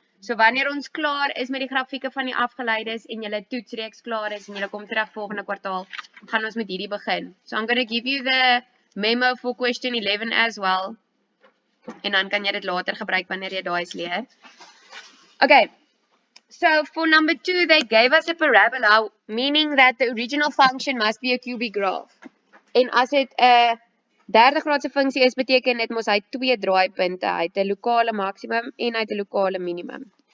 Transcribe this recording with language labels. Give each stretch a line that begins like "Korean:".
Afrikaans: So wanneer ons klaar is met die grafieke van die afgeleides en julle toetsreeks klaar is en julle kom terug volgende kwartaal, gaan ons met hierdie begin.
English: So I'm going to give you the memo for question 11 as well.
Afrikaans: En dan kan jy dit later gebruik wanneer jy daai leer.
English: Okay. So for number 2, they gave us a parabola, meaning that the original function must be a cubic graph.
Afrikaans: En as dit 'n derde graadse funksie is, beteken dit mos hy het 2 draaipunte, hy het 'n lokale maksimum en hy het 'n lokale minimum.